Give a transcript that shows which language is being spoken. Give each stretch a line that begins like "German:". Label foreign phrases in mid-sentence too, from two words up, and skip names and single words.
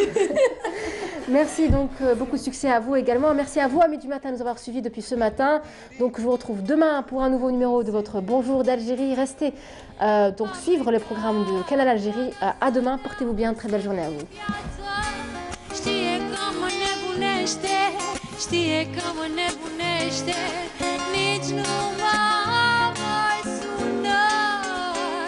French: Merci donc, beaucoup de succès à vous également. Merci à vous, amis du matin, de nous avoir suivis depuis ce matin. Donc je vous retrouve demain pour un nouveau numéro de votre Bonjour d'Algérie. Restez donc suivre les programmes de Canal Algérie. À demain, portez-vous bien, très belle journée à vous.
Romanian: nebunește, știe că mă nebunește, nici nu m-a mai sunat.